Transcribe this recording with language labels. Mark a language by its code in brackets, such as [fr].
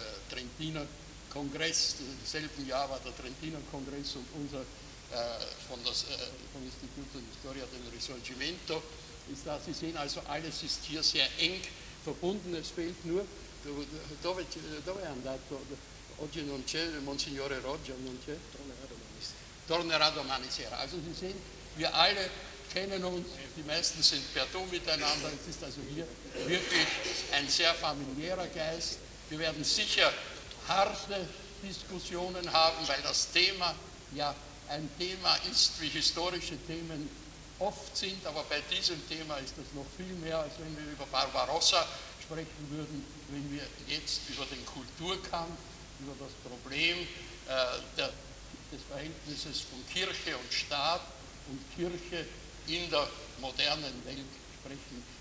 [de] Trentiner Kongress, im selben Jahr war der Trentiner Kongress und unser vom Instituto di Storia del Risorgimento, ist da, Sie sehen also, alles ist hier sehr eng verbunden, es fehlt nur, [it] dove è andato? Oggi non c'è, Monsignore Roger non c'è, tornerà domani sera. [de] Also Sie sehen, wir alle kennen uns, die meisten sind per Du miteinander, es ist also hier wirklich ein sehr familiärer Geist. Wir werden sicher harte Diskussionen haben, weil das Thema ja ein Thema ist, wie historische Themen oft sind, aber bei diesem Thema ist das noch viel mehr, als wenn wir über Barbarossa sprechen würden, wenn wir jetzt über den Kulturkampf, über das Problem des Verhältnisses von Kirche und Staat und Kirche in der modernen Welt sprechen.